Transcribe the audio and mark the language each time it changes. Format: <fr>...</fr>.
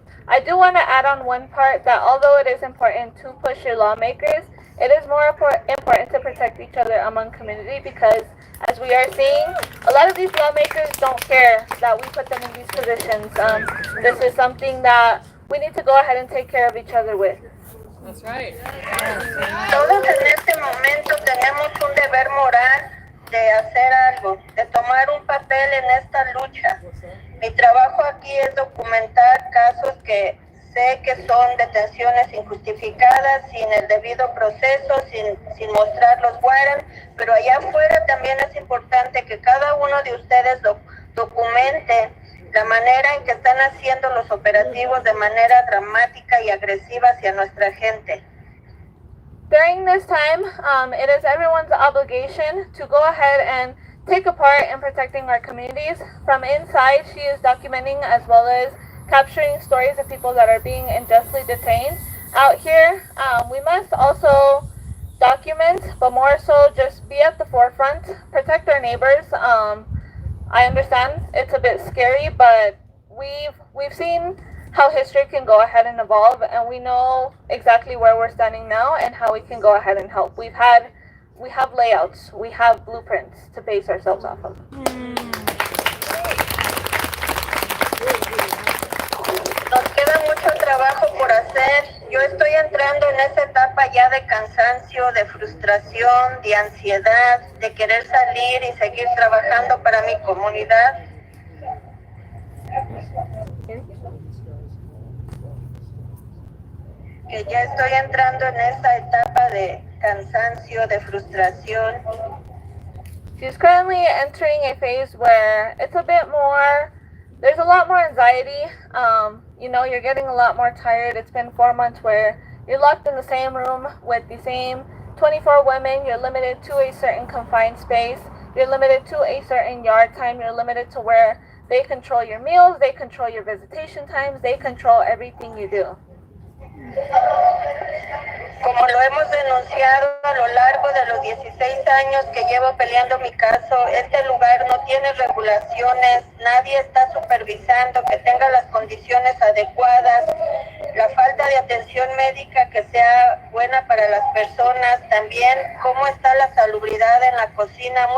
<en>I do want to add on one part that although it is important to push your lawmakers, it is more important to protect each other among community, because as we are seeing, a lot of these lawmakers don't care that we put them in these positions. This is something that we need to go ahead and take care of each other with. That's right.</en> <es>Todos en este momento tenemos un deber moral de hacer algo, de tomar un papel en esta lucha. Mi trabajo aquí es documentar casos que sé que son detenciones injustificadas, sin el debido proceso, sin mostrar los warrants, pero allá afuera también es importante que cada uno de ustedes documente la manera en que están haciendo los operativos de manera dramática y agresiva hacia nuestra gente.</es> <en>During this time, it is everyone's obligation to go ahead and take a part in protecting our communities. From inside, she is documenting as well as capturing stories of people that are being unjustly detained. Out here, we must also document, but more so just be at the forefront, protect our neighbors. I understand it's a bit scary, but we've seen how history can go ahead and evolve, and we know exactly where we're standing now and how we can go ahead and help. We have layouts, we have blueprints to base ourselves off of.</en> <es>Nos queda mucho trabajo por hacer. Yo estoy entrando en esa etapa ya de cansancio, de frustración, de ansiedad, de querer salir y seguir trabajando para mi comunidad. Que ya estoy entrando en esa etapa de cansancio, de frustración.</es> <en>She's currently entering a phase where it's a bit more, there's a lot more anxiety. You're getting a lot more tired. It's been 4 months where you're locked in the same room with the same 24 women. You're limited to a certain confined space. You're limited to a certain yard time. You're limited to where they control your meals, they control your visitation times, they control everything you do.</en> <es>Como lo hemos denunciado a lo largo de los 16 años que llevo peleando mi caso, este lugar no tiene regulaciones, nadie está supervisando que tenga las condiciones adecuadas, la falta de atención médica que sea buena para las personas, también cómo está la salubridad en la cocina.</es>